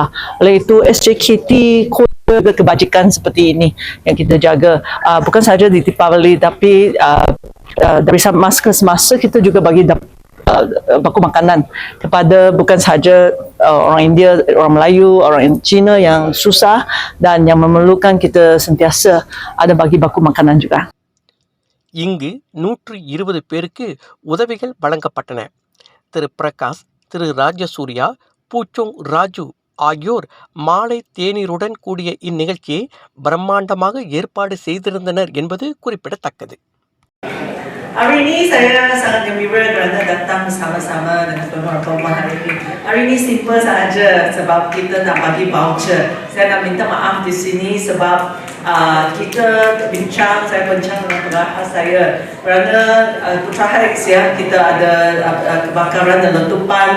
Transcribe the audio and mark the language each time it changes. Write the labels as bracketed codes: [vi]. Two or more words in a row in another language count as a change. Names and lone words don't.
[ms] Oleh itu SJKT kebajikan seperti ini yang kita jaga, bukan sahaja di Deepavali tapi dari masa ke semasa kita juga bagi baku makanan kepada bukan sahaja orang India, orang Melayu, orang Cina yang susah dan yang memerlukan, kita sentiasa ada bagi baku makanan juga. [ta] இங்கு 120 பேருக்கு உதவிகள் வழங்கப்பட்டன. திரு பிரகாஷ், திரு ராஜசூர்யா, பூச்சோங் ராஜு ஆகியோர் மாலை தேநீருடன் கூடிய இந்நிகழ்ச்சியை பிரம்மாண்டமாக ஏற்பாடு செய்திருந்தனர் என்பது குறிப்பிடத்தக்கது. [ms] Hari ini saya sangat gembira kerana datang bersama-sama dengan tuan-tuan hari ini. Hari ini simple sahaja sebab kita nak bagi voucher. Saya nak minta maaf di sini sebab kita bincang, saya bincang dengan pengarah saya kerana Putra Heights ya, kita ada kebakaran dan letupan.